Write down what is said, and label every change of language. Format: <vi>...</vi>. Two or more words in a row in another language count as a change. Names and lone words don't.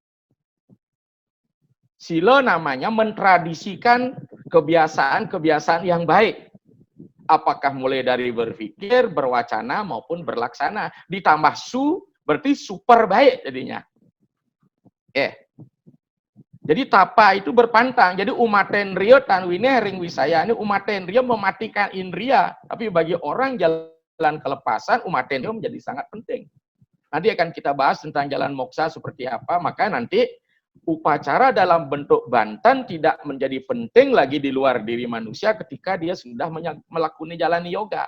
<id>Sila namanya mentradisikan kebiasaan-kebiasaan yang baik. Apakah mulai dari berpikir, berwacana, maupun berlaksana. Ditambah su, berarti super baik jadinya. Jadi tapa itu berpantang.</id> <kaw>Jadi umatendria tanwine ring wisaya.</kaw> <id>Ini umatendria mematikan indria. Tapi bagi orang jalan kelepasan, umatendria menjadi sangat penting. Nanti akan kita bahas tentang jalan moksa seperti apa. Maka nanti upacara dalam bentuk bantan tidak menjadi penting lagi di luar diri manusia ketika dia sudah melakukan jalan yoga.</id>